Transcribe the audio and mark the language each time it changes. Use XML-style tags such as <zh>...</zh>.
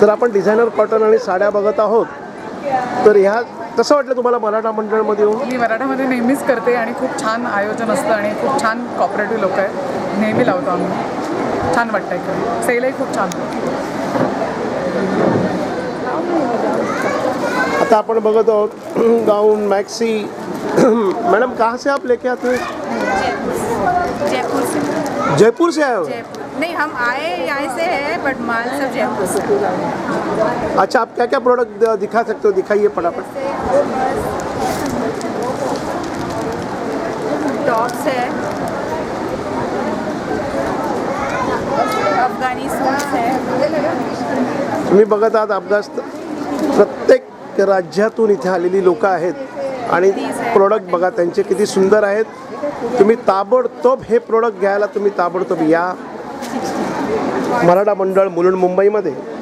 <mr>तर आपण designer cotton आणि साड्या बघत आहोत. तर ह्या कसं वाटलं तुम्हाला मराठा मंडळमध्ये येऊन? मी मराठामध्ये नेहमीच करते आणि खूप छान आयोजन असतं आणि खूप छान कॉपरेटिव्ह लोक आहेत. नेहमी लावतो आम्ही. छान वाटतं इकडे. सेलही खूप छान. आता आपण बघत आहोत गाउन मॅक्सी.</mr> <hi>मैडम कहाँ से आप लेके आते हैं? जयपुर से. जयपुर से आए हो? जयपुर नहीं, हम आए यहाँ से है बट माल सब जयपुर से. अच्छा, आप क्या क्या प्रोडक्ट दिखा सकते हो? दिखाइए फटाफट. टॉप्स है, अफगानी सूट्स है.</hi> <mr>तुम्ही बघत आहात अफगाण प्रत्येक राज्यातून इथे आलेली लोक आहेत आणि प्रोडक्ट बघा त्यांचे किती सुंदर आहेत. तुम्ही ताबडतोब हे प्रोडक्ट घ्यायला तुम्ही ताबडतोब या मराठा मंडळ मुलुंड मुंबईमध्ये.</mr>